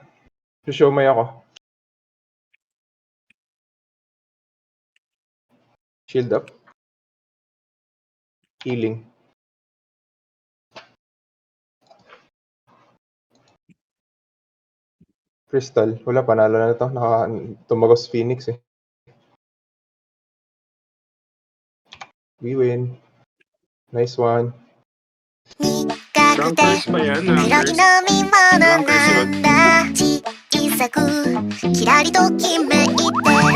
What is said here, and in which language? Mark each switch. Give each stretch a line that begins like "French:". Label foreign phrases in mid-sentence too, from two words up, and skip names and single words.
Filipino: Show may ako.
English: Shield up.
Filipino: Healing. Crystal. Wala, panalo na ito. Tumagos Phoenix, eh.
English: We win. Nice one.
Filipino: Rankers ba yan?
Japanese: 黒い
Filipino: Rankers?
Japanese: 飲み物なんだ小さくキラリときめいた